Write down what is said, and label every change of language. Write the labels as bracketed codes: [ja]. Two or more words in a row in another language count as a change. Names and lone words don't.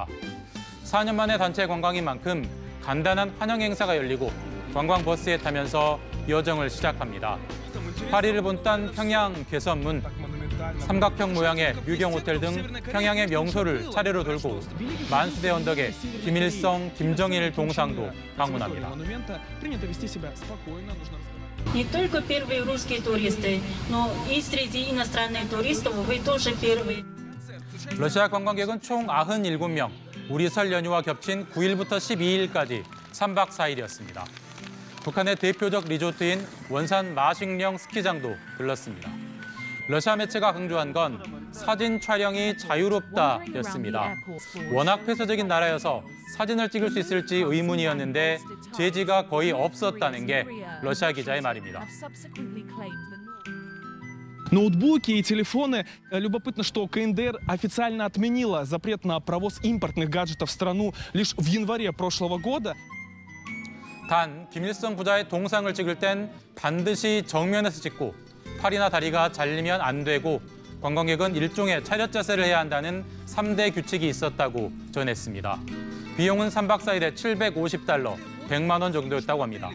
[ko] 4년 만에 단체 관광인 만큼 간단한 환영 행사가 열리고 관광버스에 타면서 여정을 시작합니다. 파리를 본딴 평양 개선문, 삼각형 모양의 유경 호텔 등 평양의 명소를 차례로 돌고 만수대 언덕에 김일성, 김정일 동상도 방문합니다. [ru] Не только первые русские туристы, но и среди иностранных туристов вы тоже первые. [ko] 러시아 관광객은 총 97명, 우리 설 연휴와 겹친 9일부터 12일까지 3박 4일이었습니다. 북한의 대표적 리조트인 원산 마식령 스키장도 들렀습니다. 러시아 매체가 강조한 건 사진 촬영이 자유롭다였습니다. 워낙 폐쇄적인 나라여서 사진을 찍을 수 있을지 의문이었는데 제지가 거의 없었다는 게 러시아 기자의 말입니다. [ru] Ноутбуки и телефоны. Любопытно, что КНДР официально отменила запрет на провоз импортных гаджетов в страну лишь в январе прошлого года. [ko] 단 김일성 부자의 동상을 찍을 땐 반드시 정면에서 찍고 팔이나 다리가 잘리면 안 되고 관광객은 일종의 차렷 자세를 해야 한다는 3대 규칙이 있었다고 전했습니다. 비용은 3박 4일에 $750, 100만 원 정도였다고 합니다.